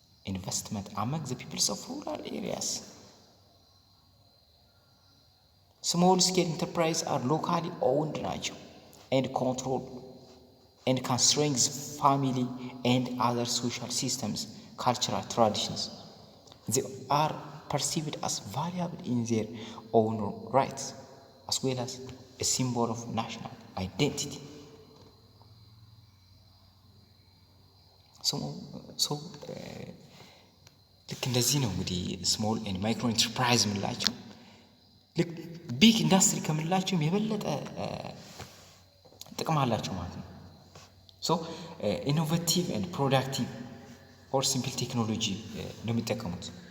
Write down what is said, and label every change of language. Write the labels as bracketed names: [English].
[English] ኢንቨስትመንት አመንግ ዘ ፒፕልስ ኦፍ ሩራል ኤሪያስ። ስሞል ስኬል ኢንተርፕራይዝ አር ሎካሊ ኦውንድ [Amharic] ናቸው [English] and control and can strengthen family and other social systems, cultural traditions. They are perceived as valuable in their own rights as well as a symbol of national identity. [Amharic] So ልክ እንደዚህ ነው እንግዲህ ስሞል ኤንድ ማይክሮ ኢንተርፕራይዝ የምንላቸው ልክ ቢግ ኢንዱስትሪ ከምንላቸውም የበለጠ ጥቅም አላቸው ማለት ነው። [English] ሶ ኢኖቬቲቭ ኤንድ ፕሮዳክቲቭ ኦር ሲምፕል ቴክኖሎጂ [Amharic] ነው የሚጠቀሙት።